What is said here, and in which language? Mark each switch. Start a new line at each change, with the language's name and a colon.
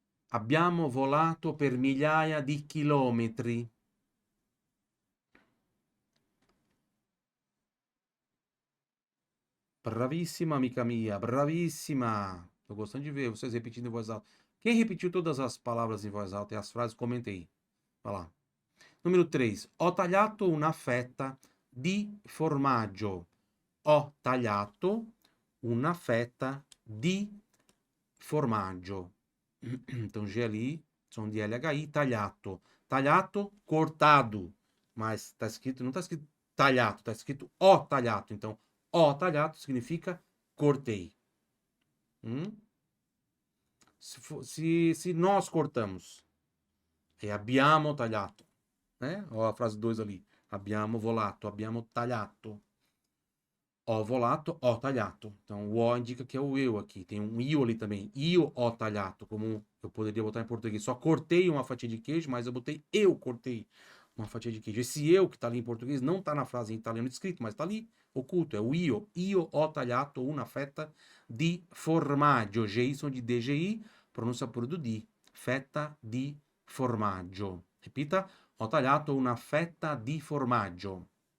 Italian: Abbiamo volato per migliaia di chilometri. Bravissima, amica mia, bravissima.
Portuguese: Tô gostando de ver vocês repetindo em voz alta. Quem repetiu todas as palavras em voz alta e as frases, comenta aí. Vai lá. Número 3.
Italian: Ho tagliato una fetta di formaggio. Ho tagliato una fetta di formaggio.
Portuguese: Então, G ali, som de LHI, tagliato. Tagliato, cortado. Mas tá escrito, não tá escrito talhato, tá escrito ó talhato. Então, ó talhato significa cortei. Se nós cortamos, é
Italian: abbiamo tagliato.
Portuguese: Né? Ó a frase 2 ali.
Italian: Abbiamo volato, abbiamo tagliato. Ho volato, ho tagliato.
Portuguese: Então, o O indica que é o eu aqui. Tem um io ali também.
Italian: Io ho tagliato,
Portuguese: como eu poderia botar em português. Só cortei uma fatia de queijo, mas eu botei eu cortei uma fatia de queijo. Esse eu que tá ali em português não tá na frase em italiano escrito, mas tá ali oculto. É o io.
Italian: Io ho tagliato una fetta di formaggio.
Portuguese: GI som de DGI, pronúncia por do di.
Italian: Fetta di formaggio.
Portuguese: Repita.
Italian: Ho tagliato una fetta di formaggio.